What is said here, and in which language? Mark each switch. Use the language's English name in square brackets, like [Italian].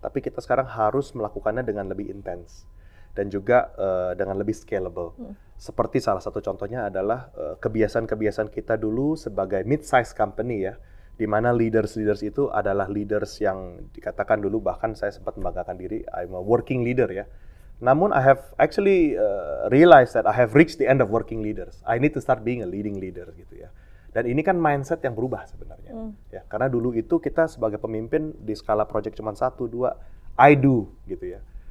[Indonesian] Tapi kita sekarang harus melakukannya dengan lebih intens. Dan juga dengan lebih scalable. Seperti salah satu contohnya adalah kebiasaan-kebiasaan kita dulu sebagai mid-size company ya, di mana leaders itu adalah leaders yang dikatakan dulu, bahkan saya sempat membanggakan diri, [English] I'm a working leader [Indonesian] ya. [English] Namun I have actually realized that I have reached the end of working leaders. I need to start being a leading leader [Indonesian] gitu ya. Dan ini kan mindset yang berubah sebenarnya. Ya, karena dulu itu kita sebagai pemimpin di skala project cuma 1, 2, I do gitu ya.